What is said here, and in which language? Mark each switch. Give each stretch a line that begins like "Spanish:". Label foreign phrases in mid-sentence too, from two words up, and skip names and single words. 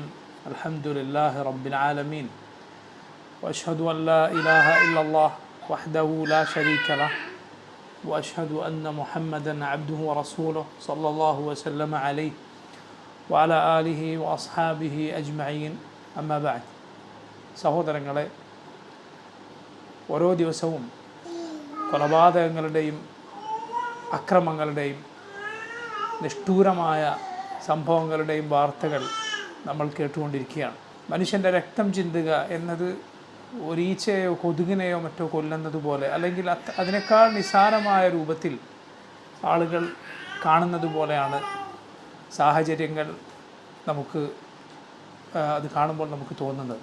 Arabic: الحمد لله رب العالمين، وأشهد أن لا إله إلا الله وحده لا شريك له، وأشهد أن محمدا عبده ورسوله صلى الله وسلم عليه وعلى آله وأصحابه أجمعين. أما بعد.
Malayalam: സഹോദരങ്ങളെ, ഓരോ ദിവസവും കൊലപാതകങ്ങളുടെയും അക്രമങ്ങളുടെയും നിഷ്ഠൂരമായ സംഭവങ്ങളുടെയും വാർത്തകൾ നമ്മൾ കേട്ടുകൊണ്ടിരിക്കുകയാണ്. മനുഷ്യൻ്റെ രക്തം ചിന്തുക എന്നത് ഒരീച്ചയോ കൊതുകിനെയോ മറ്റോ കൊല്ലുന്നത് പോലെ, അല്ലെങ്കിൽ അതിനേക്കാൾ നിസ്സാരമായ രൂപത്തിൽ ആളുകൾ കാണുന്നത് പോലെയാണ് സാഹചര്യങ്ങൾ നമുക്ക് അത് കാണുമ്പോൾ നമുക്ക് തോന്നുന്നത്.